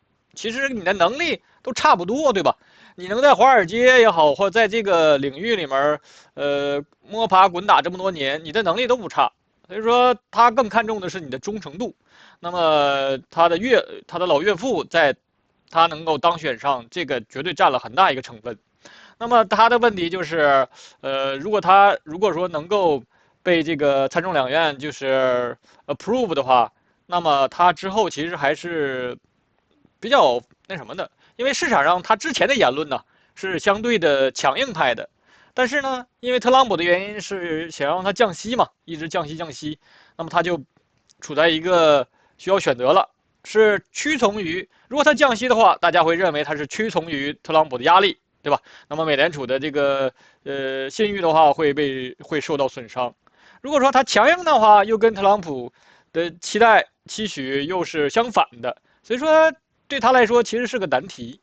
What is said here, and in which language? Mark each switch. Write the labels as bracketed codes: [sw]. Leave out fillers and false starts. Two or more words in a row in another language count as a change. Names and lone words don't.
[zh] 其實你的能力都差不多，對吧？你能在華爾街也好，或者在這個領域裡面，摸爬滾打這麼多年，你的能力都不差。所以說，他更看重的是你的忠誠度。那麼他的老岳父在他能夠當選上，這個絕對佔了很大一個成分。那麼他的問題就是，如果說能夠被這個參眾兩院就是 approve 的話，那麼他之後其實還是比較那什麼的，因為市場上他之前的言論呢是相對的強硬派的，但是呢，因為特朗普的原因是想讓他降息嘛，一直降息，那麼他就處在一個需要選擇了，是屈從於，如果他降息的話，大家會認為他是屈從於特朗普的壓力，對吧？那麼美聯儲的這個信譽的話會受到損傷。如果說他強硬的話，又跟特朗普的期許又是相反的，所以說對他來說其實是個難題。